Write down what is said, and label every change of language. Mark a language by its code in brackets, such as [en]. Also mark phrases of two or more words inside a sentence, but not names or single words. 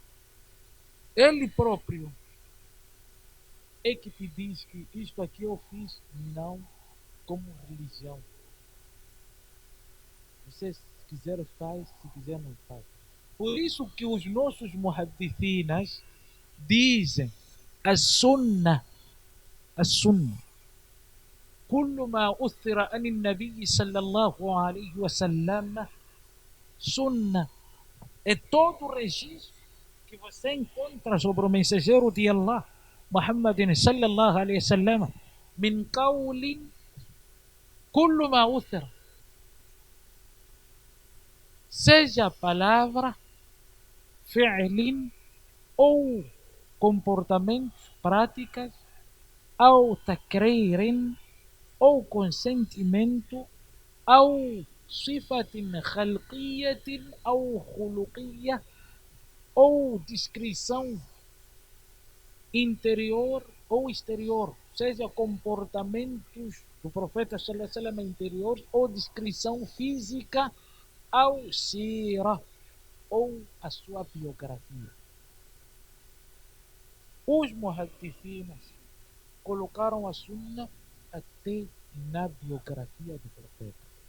[pt] Ele próprio é que te diz que isto aqui eu fiz não como religião. Você, se quiser, faz, se quiser, não faz. Por isso que os nossos muhaddithinas dizem a sunnah, [ar] كل ما أثر عن النبي صلى الله عليه وسلم [pt] sunnah. É todo o registro que você encontra sobre o mensageiro de Allah, [ar] محمدٍ صلى الله عليه وسلم من قولٍ كل ما أثر, [pt] seja palavra, fi'lin ou comportamentos, práticas, ou takririn, ou consentimento, ou [ar] صفةٍ خلقيةٍ [pt] ou khuluqiyya, ou descrição interior ou exterior, seja comportamentos do profeta [ar] صلى الله عليه وسلم [pt] interior ou descrição física, ou sira, ou a sua biografia. Os muhaddithinas colocaram a sunna até na biografia do profeta.